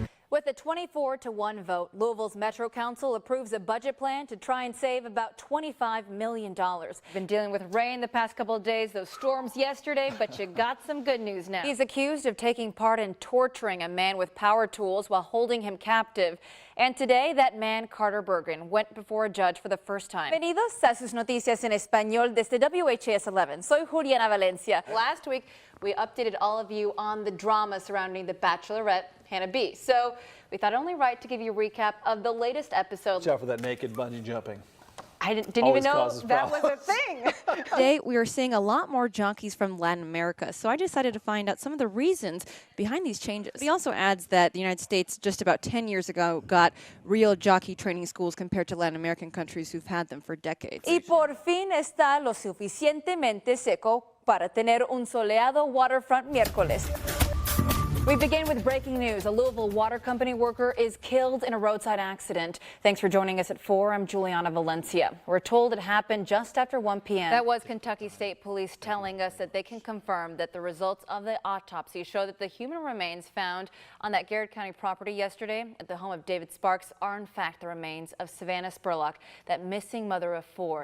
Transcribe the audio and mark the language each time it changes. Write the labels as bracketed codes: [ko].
[en] With a 24-1 vote, Louisville's Metro Council approves a budget plan to try and save about $25 million. Been dealing with rain the past couple of days, those storms yesterday, but you got some good news now. He's accused of taking part in torturing a man with power tools while holding him captive. And today, that man, Carter Bergen, went before a judge for the first time. [es] Bienvenidos a sus noticias en español desde WHAS 11. Soy Juliana Valencia. [en] Last week, we updated all of you on the drama surrounding the Bachelorette, Hannah B. So we thought only right to give you a recap of the latest episode. Watch out for that naked bungee jumping. I didn't even know that was a thing. Today, we are seeing a lot more jockeys from Latin America, so I decided to find out some of the reasons behind these changes. He also adds that the United States just about 10 years ago got real jockey training schools compared to Latin American countries who've had them for decades. [es] Y por fin está lo suficientemente seco para tener un soleado waterfront miércoles. [en] We begin with breaking news. A Louisville water company worker is killed in a roadside accident. Thanks for joining us at 4. I'm Juliana Valencia. We're told it happened just after 1 p.m. That was Kentucky State Police telling us that they can confirm that the results of the autopsy show that the human remains found on that Garrett County property yesterday at the home of David Sparks are in fact the remains of Savannah Spurlock, that missing mother of 4.